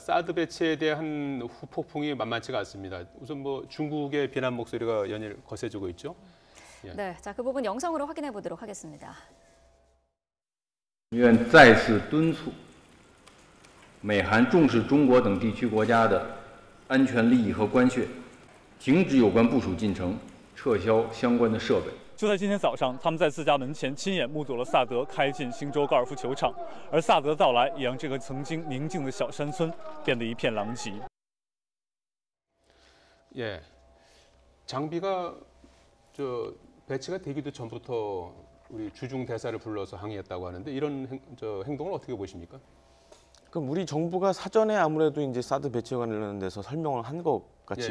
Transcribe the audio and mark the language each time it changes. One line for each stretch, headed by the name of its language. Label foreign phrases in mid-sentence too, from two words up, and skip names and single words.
Korean: 사드 배치에 대한 후폭풍이 만만치가 않습니다. 우선 뭐 중국의 비난 목소리가 연일 거세지고 있죠. 예. 네, 자, 그 부분 영상으로 확인해 보도록 하겠습니다.
Chinese: 愿再次敦促美韩重视中国等地区国家的安全利益和关切，停止有关部署进程，撤销相关的设备。就在今天早上，他们在自家门前亲眼目睹了萨德开进新州高尔夫球场，而萨德的到来也让这个曾经宁静的小山村变得一片狼藉。
Korean: 예, 장비가 배치가 되기도 전부터 우리 주중 대사를 불러서 항의했다고 하는데 이런 행동을 어떻게 보십니까? 그럼 우리 정부가 사전에 아무래도 이제 사드 배치와 관련돼서 설명을 한 것 같이